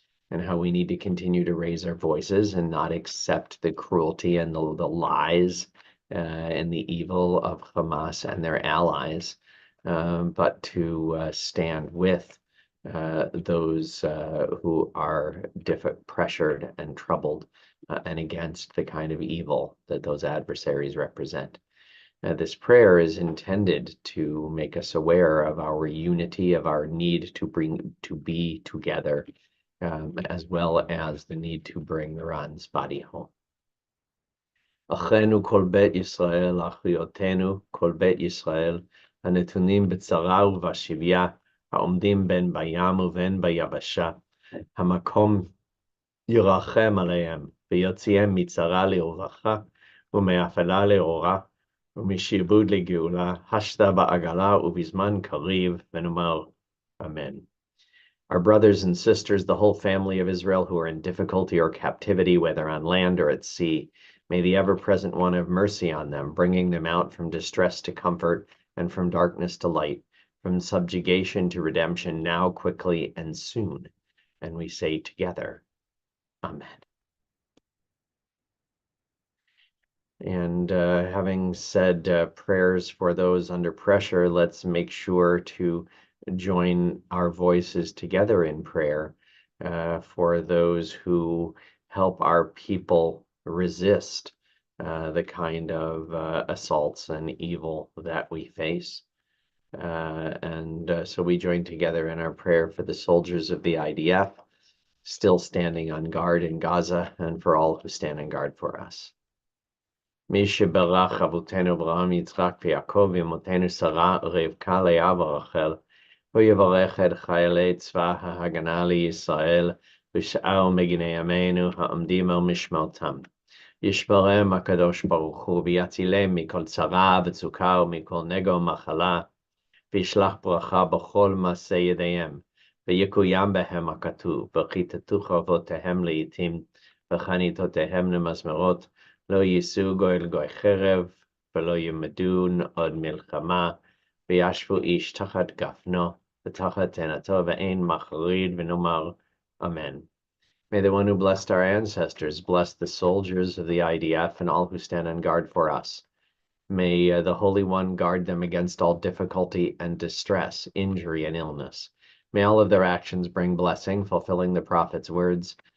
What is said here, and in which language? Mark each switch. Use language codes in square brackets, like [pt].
[en] and how we need to continue to raise our voices and not accept the cruelty and the lies and the evil of Hamas and their allies, but to stand with those who are pressured and troubled and against the kind of evil that those adversaries represent. This prayer is intended to make us aware of our unity, of our need to be together, as well as the need to bring Ran's body home. [he] אחינו כל בית ישראל, אחיותינו כל בית ישראל, הנתונים בצרה ובשביה, העומדים בין בים ובין ביבשה, המקום ירחם עליהם, ויוציאם מצרה לרווחה, ומאפלה לאורה, ומשעבוד לגאולה, השתה בעגלה ובזמן קריב, ונאמר אמן. [en] Our brothers and sisters, the whole family of Israel who are in difficulty or captivity, whether on land or at sea, may the ever-present one have mercy on them, bringing them out from distress to comfort and from darkness to light, from subjugation to redemption, now quickly and soon. And we say together, Amen. And having said prayers for those under pressure, let's make sure to join our voices together in prayer for those who help our people resist the kind of assaults and evil that we face. So we join together in our prayer for the soldiers of the IDF still standing on guard in Gaza and for all who stand on guard for us. [he] מי שברך אבותינו אברהם, יצחק ויעקב, ואמותינו שרה, רבקה, לאה ורחל, הוא יברך את חיילי צבא ההגנה לישראל ושאר מגיני עמנו העומדים על משמרתם. ישמרם הקדוש ברוך הוא ויצילם מכל צרה וצוקה ומכל נגע ומחלה, וישלח ברכה בכל מעשה ידיהם, ויקוים בהם הכתוב, וכיתתו חרבותיהם לעתים, וחניתותיהם למזמרות, לא יישאו גוי אל גוי חרב, ולא ילמדון עוד מלחמה, וישבו איש תחת גפנו, ותחת תאנתו, ואין מחריד, ונאמר Amen. [en] May the one who blessed our ancestors bless the soldiers of the IDF and all who stand on guard for us. May the Holy One guard them against all difficulty and distress, injury and illness. May all of their actions bring blessing, fulfilling the prophet's words.